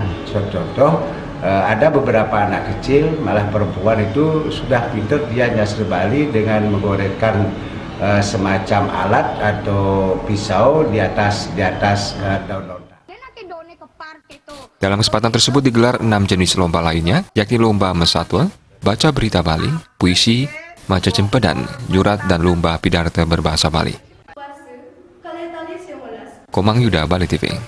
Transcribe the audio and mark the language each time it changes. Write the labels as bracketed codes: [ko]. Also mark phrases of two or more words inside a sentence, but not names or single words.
[id] Contoh, ada beberapa anak kecil, malah perempuan itu sudah pintar dia Nyastra Bali dengan menggoreskan semacam alat atau pisau di atas daun lontar. Dalam kesempatan tersebut digelar 6 jenis lomba lainnya, yakni lomba mesatwa, baca berita Bali, puisi, [ban] maca cempedan, [id] nyurat, dan lomba pidato berbahasa Bali. Komang Yuda, Bali TV.